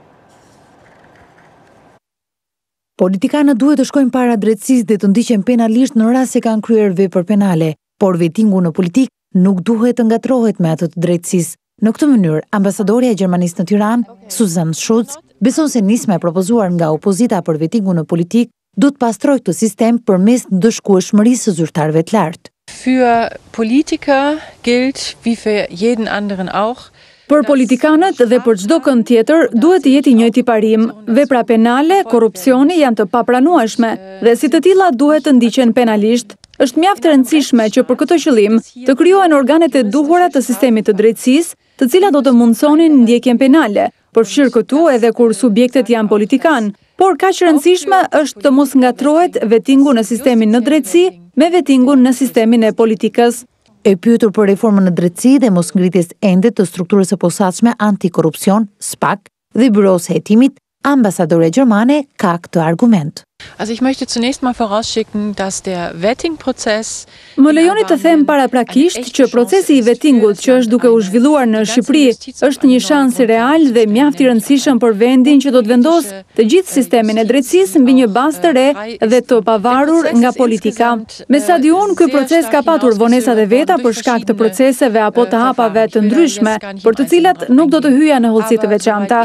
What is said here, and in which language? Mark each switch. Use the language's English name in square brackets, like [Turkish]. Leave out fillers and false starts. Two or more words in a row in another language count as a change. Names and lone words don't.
[Albanian] Politikanët duhet të shkojnë para drejtësisë dhe të ndiqen penalisht në rast se kanë kryer vepër penale, por vettingu në politik nuk duhet të ngatrohet me atë të drejtësisë. Në këtë mënyrë, ambasadorja e Gjermanisë në Tiranë, Susan Schutz, beson se nisma e propozuar nga opozita për vettingun në politik do të pastrojë këtë sistem përmes ndëshkueshmërisë së zyrtarëve të lartë. [German] Für Politiker gilt, wie für jeden anderen auch, [Albanian] Për politikanët dhe për çdo kënd tjetër duhet të jetë i njëjti parim. Vepra penale, korrupsioni janë të papranueshme dhe si të tilla duhet të ndiqen penalisht. Është mjaft e rëndësishme që për këtë qëllim të krijohen organet e duhura të sistemit të drejtësisë, të cilat do të mundsonin ndjekjen penale, përfshirë këtu edhe kur subjektet janë politikan. Por kaq rëndësishme është të mos ngatrohet vettingu në sistemin në drejtësi me vettingun në sistemin e politikës. E pyetur për reformën në drejtësi dhe mos ngritjes ende të strukturës së posaçme antikorrupsion, SPAK, dhe Byros së Hetimit, ambasadorja gjermane ka këtë argument. [German] Also ich möchte zunächst mal vorausschicken, dass der Vetting-Prozess [Albanian] Më lejoni të them paraprakisht që procesi i vettingut që është duke u zhvilluar në Shqipëri është një shans real dhe mjaft i rëndësishëm për vendin që do të vendosë të gjithë sistemin e drejtësisë mbi një bazë të re dhe të pavarur nga politika. Me sa di unë, ky proces ka patur vonesat e veta për shkak të proceseve apo të hapave të ndryshme, për të cilat nuk do të hyja në hollësi të veçanta.